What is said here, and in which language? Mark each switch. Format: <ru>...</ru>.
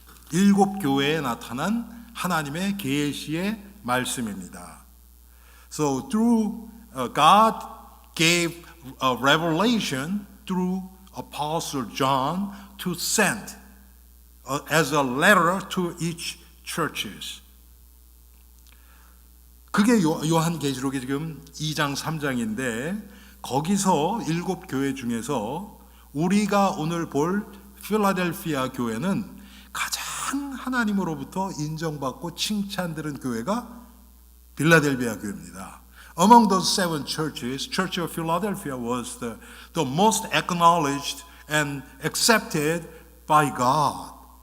<ko>7 교회에 나타난 하나님의 계시의 말씀입니다.</ko> <en>So through God gave a revelation through Apostle John to send as a letter to each churches.</en> <ko>그게 요한계시록이 지금 2장 3장인데 거기서 7 교회 중에서 우리가 오늘 볼 필라델피아 교회는 가장 하나님으로부터 인정받고 칭찬들은 교회가 빌라델비아 교회입니다.</ko> <en>Among those 7 churches, Church of Philadelphia was the most acknowledged and accepted by God.</en>